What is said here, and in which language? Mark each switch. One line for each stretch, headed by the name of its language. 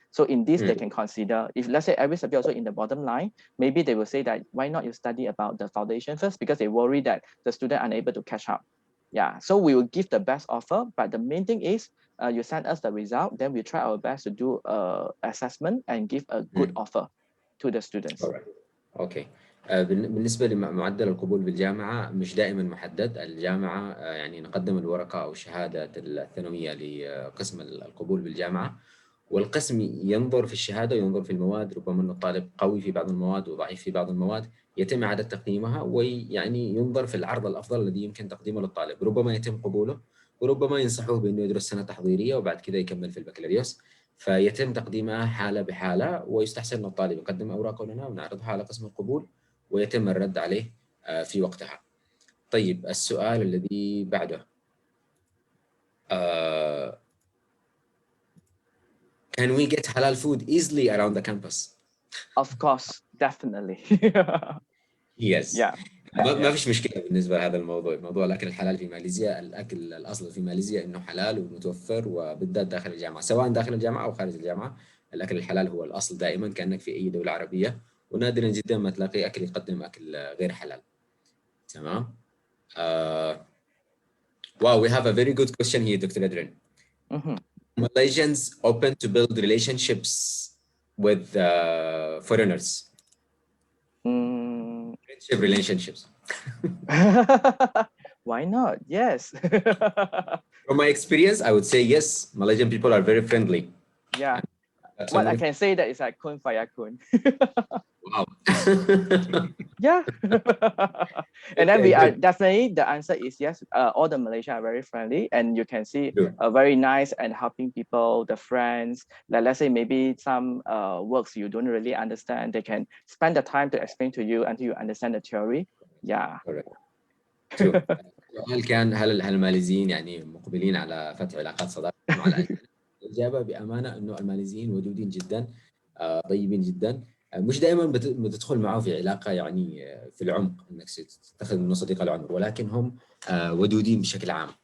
English: So in this, they can consider, if let's say every subject also in the bottom line, maybe they will say that why not you study about the foundation first, because they worry that the student are unable to catch up. Yeah, so we will give the best offer, but the main thing is you send us the result, then we try our best to do assessment and give a good offer to the students. All right. Okay.
Arabic: بالنسبة لمعدل القبول بالجامعة مش دائما محدد. الجامعة يعني نقدم الورقة أو شهادة الثانوية لقسم القبول بالجامعة، والقسم ينظر في الشهادة وينظر في المواد. ربما أن الطالب قوي في بعض المواد وضعيف في بعض المواد، يتم إعادة تقييمها ويعني ينظر في العرض الأفضل الذي يمكن تقديمه للطالب. ربما يتم قبوله وربما ينصحوه بأنه يدرس سنة تحضيرية وبعد كذا يكمل في البكالوريوس، فيتم تقديمها حالة بحالة، ويستحسن أن الطالب يقدم أوراقه لنا ونعرضها على قسم القبول ويتم الرد عليه في وقتها. طيب السؤال الذي بعده،
English: can we get halal food easily around the campus? Of course, definitely. Yes. Yeah.
Arabic: ما فيش مشكلة بالنسبة لهذا الموضوع. موضوع الأكل الحلال في ماليزيا، الأكل الأصل في ماليزيا إنه حلال ومتوفر، وبالذات داخل الجامعة، سواء داخل الجامعة أو خارج الجامعة. الأكل الحلال هو الأصل دائما، كأنك في أي دولة عربية، ونادرا جدا ما تلاقي أكل يقدم أكل غير حلال. تمام.
English: Wow, we have a very good question here, Dr. Adrian. Malaysians open to build relationships with foreigners? Friendship relationships. Why not? Yes. From my experience, I would say yes, Malaysian people are very friendly. Yeah. Well, I can say that it's like
Arabic: kun faya kun.
English: Wow. Yeah. And then we are definitely, the answer is yes. All the Malaysians are very friendly, and you can see very nice and helping people, the friends. Like let's say maybe some works you don't really understand, they can spend the time to explain to you until you understand the theory. Yeah. Correct. True.
Arabic: السؤال كان هل الماليزيين يعني مقبلين على فتح علاقات صداقة مع الأجانب؟ الإجابة بأمانة إنه الماليزيين ودودين جدا، طيبين جدا. مش دائما بتدخل معه في علاقة يعني في العمق انك تتخذ منه صديق العمر، ولكن هم ودودين بشكل عام.